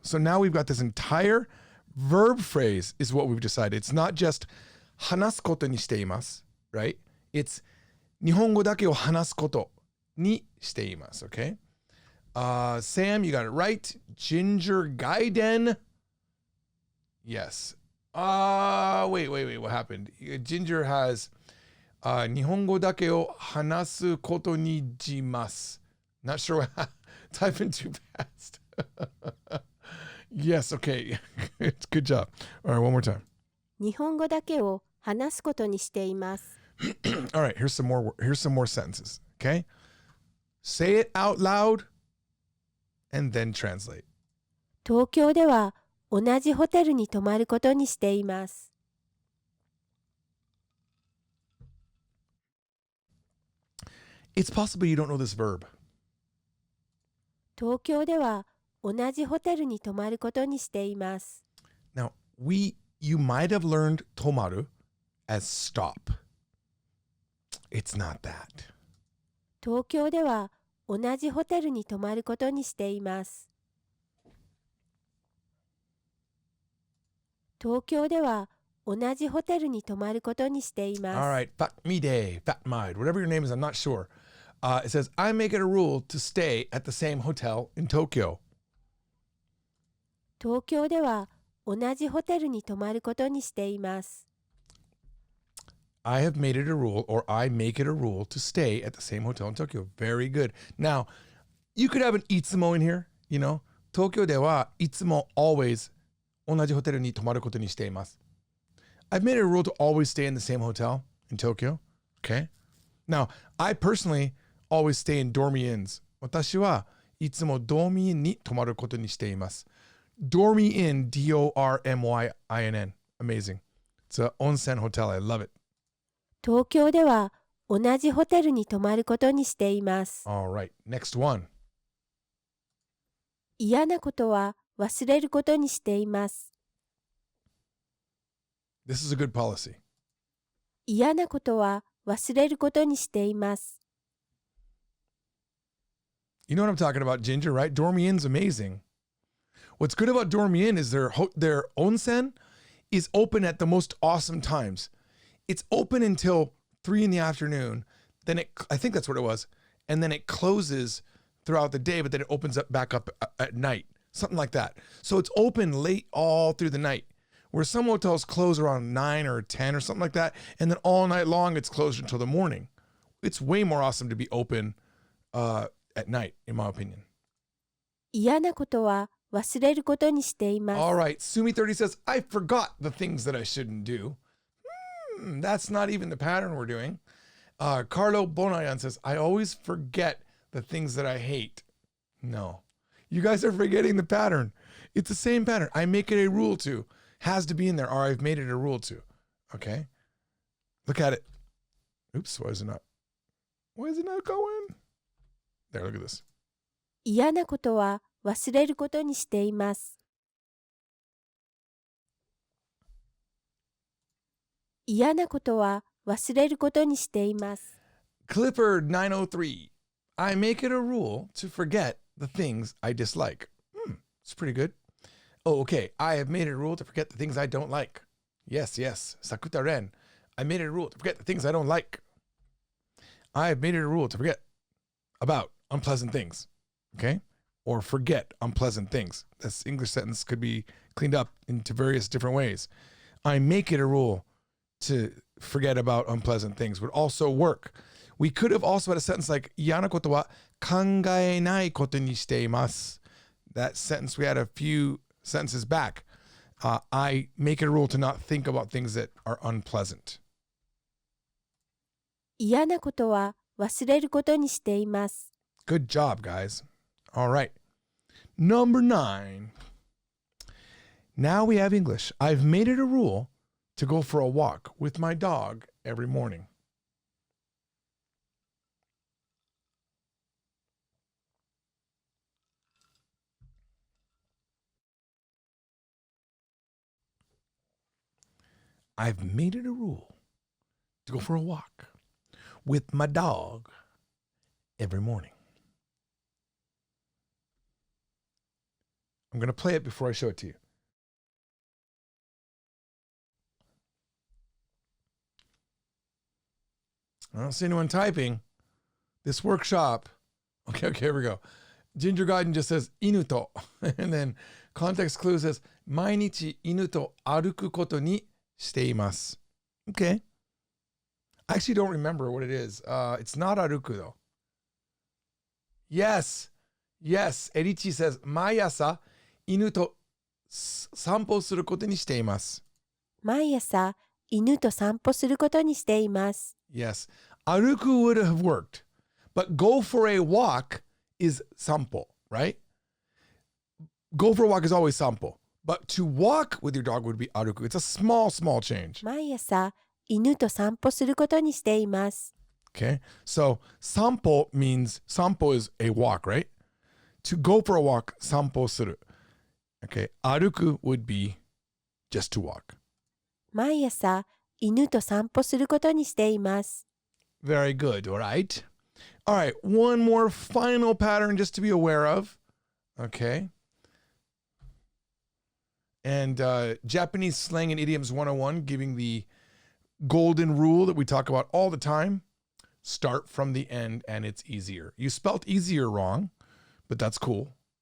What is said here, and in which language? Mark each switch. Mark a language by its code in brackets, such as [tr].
[en] So now we've got this entire verb phrase is what we've decided. It's not just [ja] 話すことにしています, [en] right? It's [ja] 日本語だけを話すことにしています, [en] okay? Sam, you got it right. Ginger Gaiden. Yes. Wait. What happened? [ja] Ginger has 日本語だけを話すことにします. [en] Not sure what typing too fast. Yes, okay. Good job. All right, one more time. [ja] 日本語だけを話すことにしています。 [en] All right, here's some more sentences, okay? Say it out loud and then translate. [ja] 東京では同じホテルに泊まることにしています。 [en] It's possible you don't know this verb. [ja] 東京では同じホテルに泊まることにしています。 [en] Now, you might have learned tomaru as stop. It's not that. [ja] 東京では同じホテルに泊まることにしています。東京では同じホテルに泊まることにしています。 [en] All right, Fatmide, Fatmide, whatever your name is, I'm not sure. It says, I make it a rule to stay at the same hotel in Tokyo. [ja] 東京では同じホテルに泊まることにしています。 [en] I have made it a rule, or I make it a rule to stay at the same hotel in Tokyo. Very good. Now, you could have an itsumo in here, you know. [ja] Tokyo de wa itsumo [en] always [ja] 同じホテルに泊まることにしています. [en] I've made it a rule to always stay in the same hotel in Tokyo. Okay. Now, I personally always stay in dormy inns. [ja] 私はいつもドーミーインに泊まることにしています. [en] Dormy Inn, D-O-R-M-Y-I-N-N. Amazing. It's an onsen hotel. I love it. [ja] 東京では同じホテルに泊まることにしています。 [en] All right. Next one. [ja] 嫌なことは忘れることにしています。 [en] This is a good policy. [ja] 嫌なことは忘れることにしています。 [en] You know what I'm talking about, Ginger, right? Dormy-in's amazing. What's good about Dormy-in is their onsen is open at the most awesome times. It's open until 3 in the afternoon. Then I think that's what it was. And then it closes throughout the day, but then it opens up back up at night. Something like that. So it's open late all through the night. Where some hotels close around 9 or 10 or something like that. And then all night long, it's closed until the morning. It's way more awesome to be open at night, in my opinion. [ja] 嫌なことは忘れることにしています。 [en] All right. Sumi30 says, I forgot the things that I shouldn't do. That's not even the pattern we're doing. Carlo Bonayan says, I always forget the things that I hate. No. You guys are forgetting the pattern. It's the same pattern. I make it a rule to. Has to be in there, or I've made it a rule to. Okay? Look at it. Oops, why is it not? Why is it not going? There, look at this. [ja] 嫌なことは忘れることにしています。嫌なことは忘れることにしています。 [en] Clifford903. I make it a rule to forget the things I dislike. It's pretty good. Oh, okay. I have made it a rule to forget the things I don't like. Yes, yes. Sakuta Ren. I made it a rule to forget the things I don't like. I have made it a rule to forget about unpleasant things. Okay? Or forget unpleasant things. This English sentence could be cleaned up into various different ways. I make it a rule to forget about unpleasant things would also work. We could have also had a sentence like, [ja] 嫌なことは考えないことにしています. [en] That sentence we had a few sentences back. I make it a rule to not think about things that are unpleasant. [ja] 嫌なことは忘れることにしています。 [en] Good job, guys. All right. Number 9. Now we have English. I've made it a rule to go for a walk with my dog every morning. I've made it a rule to go for a walk with my dog every morning. I'm going to play it before I show it to you. I don't see anyone typing. This workshop. Okay, here we go. Ginger Garden just says, [ja] 犬と. [en] And then context clue says, [ja] 毎日犬と歩くことにしています. [en] Okay. I actually don't remember what it is. It's not 歩く though. Yes. Yes. Erichi says, [ja] 毎朝犬と散歩することにしています. 毎朝犬と散歩することにしています。 [en] Yes. Aruku would have worked, but go for a walk is sampo, right? Go for a walk is always sampo, but to walk with your dog would be aruku. It's a small, small change. [ja] 毎朝犬と散歩することにしています。 [en] Okay. So sampo means sampo is a walk, right? To go for a walk, sampo suru. Okay. Aruku would be just to walk. [ja] 毎朝犬と散歩することにしています。 [en] Very good. All right. All right. One more final pattern just to be aware of. Okay. And Japanese slang and idioms 101, giving the golden rule that we talk about all the time. Start from the end and it's easier. You spelt easier wrong, but that's cool.